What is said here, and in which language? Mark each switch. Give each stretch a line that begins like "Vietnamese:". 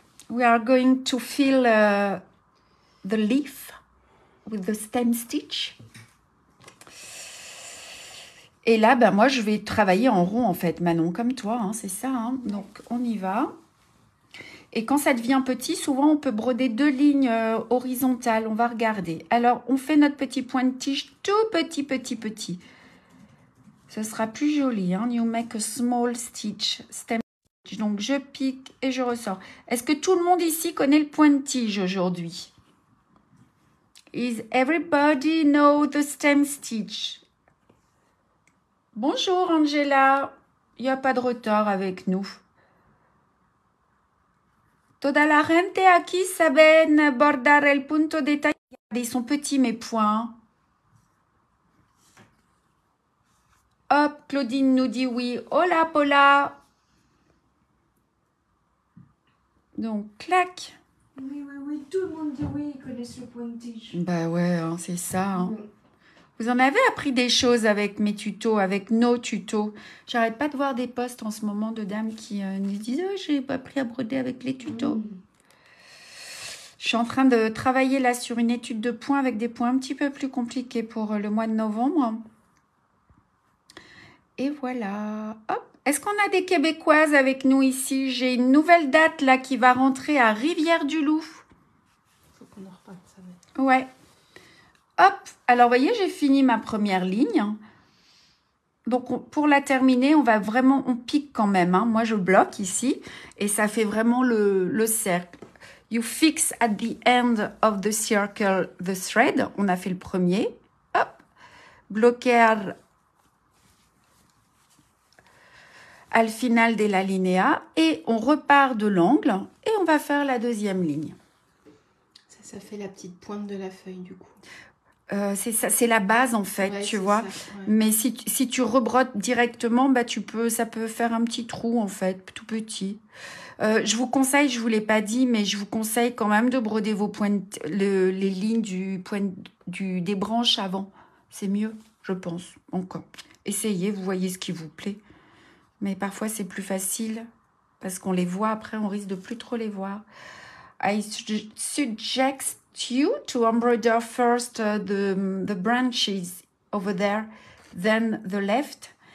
English: We are going to fill the leaf with the stem stitch.
French: Et là, moi, je vais travailler en rond, en fait, Manon, comme toi, hein, c'est ça. Hein. Donc, on y va. Et quand ça devient petit, souvent, on peut broder 2 lignes horizontales. On va regarder. Alors, on fait notre petit point de tige tout petit. Ce sera plus joli. Hein.
English: You make a small stitch, stem stitch.
French: Donc, je pique et je ressors. Est-ce que tout le monde ici connaît le point de tige aujourd'hui?
English: Is everybody know the stem stitch?
French: Bonjour Angela. Il n'y a pas de retard avec nous.
Spanish: Toda la gente aquí saben bordar el punto de tallo.
French: Ils sont petits mes points. Hop, Claudine nous dit oui.
Spanish: Hola, Paula.
French: Donc, clac. Oui. Tout le monde dit oui, ils connaissent le point de tige. Bah ouais, hein, c'est ça. Hein. Vous en avez appris des choses avec mes tutos, avec nos tutos. J'arrête pas de voir des posts en ce moment de dames qui nous disent « Oh, j'ai pas appris à broder avec les tutos. Je suis en train de travailler là sur une étude de points avec des points un petit peu plus compliqués pour le mois de novembre. Et voilà. Hop. Est-ce qu'on a des Québécoises avec nous ici? J'ai une nouvelle date là qui va rentrer à Rivière-du-Loup. Faut qu'on en reparle, ça va. Ouais. Hop. Alors, vous voyez, j'ai fini ma première ligne. Donc, pour la terminer, on pique quand même. Hein. Moi, je bloque ici et ça fait vraiment le cercle.
English: You fix at the end of the circle the thread.
French: On a fait le premier. Hop. Bloquer.
Spanish: al final de la linea
French: et on repart de l'angle et on va faire la deuxième ligne. Ça fait la petite pointe de la feuille du coup. C'est ça, c'est la base en fait, tu vois. Ça, ouais. Mais si tu rebrottes directement, bah ça peut faire un petit trou en fait, tout petit. Je vous conseille, je vous l'ai pas dit, mais je vous conseille quand même de broder vos pointes, les lignes des branches avant. C'est mieux, je pense. Encore. Essayez, vous voyez ce qui vous plaît. Mais parfois c'est plus facile parce qu'on les voit après, on risque de plus trop les voir.
English: I suggest you to embroider first the branches over there, then the left.